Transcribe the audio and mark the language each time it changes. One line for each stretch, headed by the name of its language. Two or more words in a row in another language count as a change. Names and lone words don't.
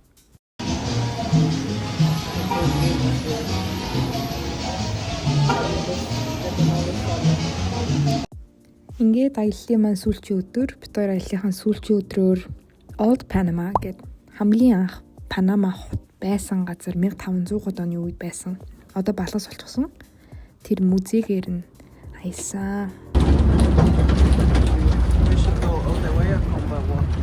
Mongolian: ингээд аяллаа маань сүүлчийн өдөр бид хоёр аяллахын сүүлчийн өдрөөр Old Panama гэд хамгийн анх Панама хот байсан газар 1500 оны үед байсан. Одоо балгас болчихсон. Тэр музейгээр нь аялсан.
English: We should go all the way or come by walk.